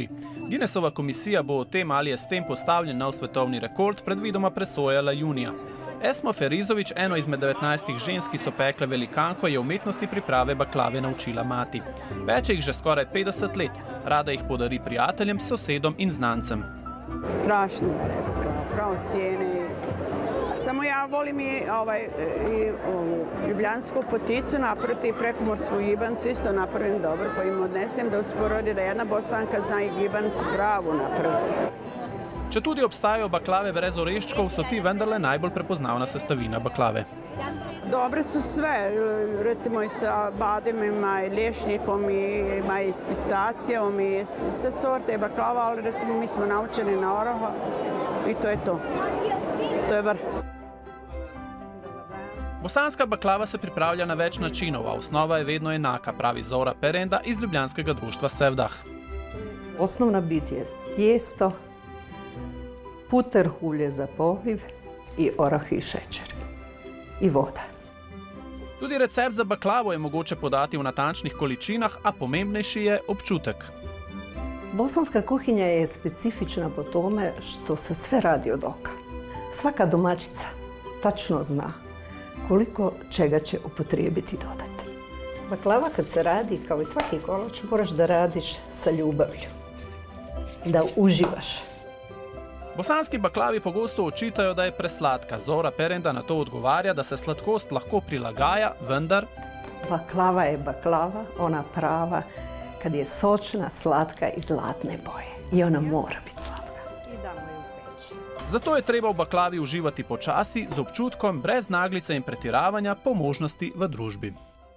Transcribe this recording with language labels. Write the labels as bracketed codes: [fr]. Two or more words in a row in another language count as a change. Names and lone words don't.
[sl] Guinnessova komisija bo o tem, ali je s tem postavljen nov svetovni rekord, predvidoma presojala junija. Esma Ferizović, eno izmed 19 žensk, ki so pekle velikanko, je umetnosti priprave baklave naučila mati. Peče jih že skoraj 50 let. Rada jih podari prijateljem, sosedom in znancem. [bs] Strašno je prav cijeni. Samo ja volim i ljubljansku poticu napraviti, prekomorsku gibancu isto napravim dobro, pa im odnesem da usporedi da jedna Bosanka zna i gibancu pravu napraviti. [sl] Če tudi obstajajo baklave brez oreščkov, so ti vendarle najbolj prepoznavna sestavina baklave. [bs] Dobre su sve, recimo i sa bademima i lješnikom i s pistacijom i sve sorte baklava, ali recimo mi smo naučeni na oroho i to je to. To je vrh. [sl] Bosanska baklava se pripravlja na več načinov, a osnova je vedno enaka, pravi Zora Perenda iz ljubljanskega društva Sevdah. [bs] Osnovna bit je tijesto, puter ulje za pohiv i orah i šećer. I voda. [sl] Tudi recept za baklavo je mogoče podati v natančnih količinah, a pomembnejši je občutek. [bs] Bosanska kuhinja je specifična po tome što se sve radi od oka. Svaka domaćica tačno zna koliko čega će upotrijebiti i dodati. Baklava kad se radi, kao i svaki kolač, moraš da radiš sa ljubavlju. Da uživaš. [sl] Bosanski baklavi pogosto očitajo, da je preslatka. Zora Perenda na to odgovarja, da se sladkost lahko prilagaja, vendar... [bs] Baklava je baklava, ona prava, kad je sočna, slatka i zlatne boje. I ona mora biti slatka. [sl] Zato je treba v baklavi uživati počasi, z občutkom, brez naglice in pretiravanja, po možnosti v družbi.